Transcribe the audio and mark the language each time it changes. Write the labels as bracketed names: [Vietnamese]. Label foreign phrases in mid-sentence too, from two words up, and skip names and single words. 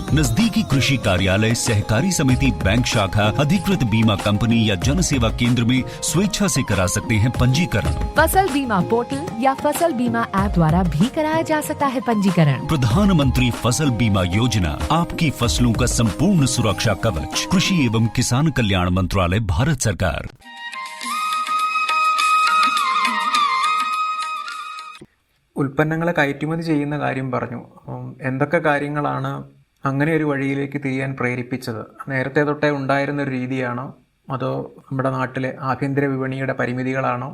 [Hindi] नजदीकी कृषि कार्यालय, सहकारी समिति, बैंक शाखा, अधिकृत बीमा कंपनी या जन सेवा केंद्र में स्वेच्छा से करा सकते हैं पंजीकरण। फसल बीमा पोर्टल या फसल बीमा ऐप द्वारा भी कराया जा सकता है पंजीकरण। प्रधानमंत्री फसल बीमा योजना, आपकी फसलों का संपूर्ण सुरक्षा कवच। कृषि एवं किसान कल्याण मंत्रालय, भारत सरकार। [Malayalam] ഉൽപ്പന്നങ്ങളെ കയറ്റുമതി ചെയ്യുന്ന കാര്യം പറഞ്ഞു. എന്തൊക്കെ കാര്യങ്ങളാണ് അങ്ങനെ ഒരു വഴിയിലേക്ക് തിരിയാൻ പ്രേരിപ്പിച്ചത്? നേരത്തെ തൊട്ടേ ഉണ്ടായിരുന്ന ഒരു രീതിയാണോ, അതോ നമ്മുടെ നാട്ടിലെ ആഭ്യന്തര വിപണിയുടെ പരിമിതികളാണോ?